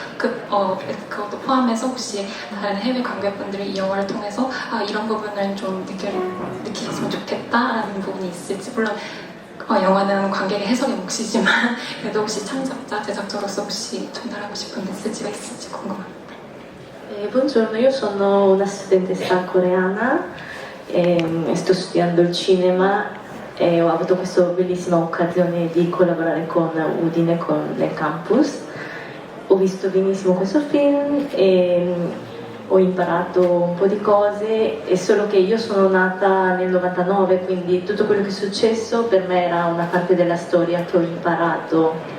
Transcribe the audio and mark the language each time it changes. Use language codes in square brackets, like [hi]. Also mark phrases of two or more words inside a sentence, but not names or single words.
[ko] 그것도 포함해서 혹시 다른 해외 관객분들이 이 영화를 통해서 이런 부분을 좀 느끼셨으면 좋겠다라는 부분이 있을지 물론 영화는 관객의 해석의 몫이지만 그래도 혹시 창작자, 제작자로서 혹시 전달하고 싶은 메시지가 있을지 궁금합니다. [it] Buongiorno, io sono una studentessa coreana e sto studiando il cinema e ho avuto questa bellissima occasione di collaborare con Udine nel campus. Ho visto benissimo questo film e ho imparato un po' di cose, è solo che io sono nata nel 99, quindi tutto quello che è successo per me era una parte della storia che ho imparato.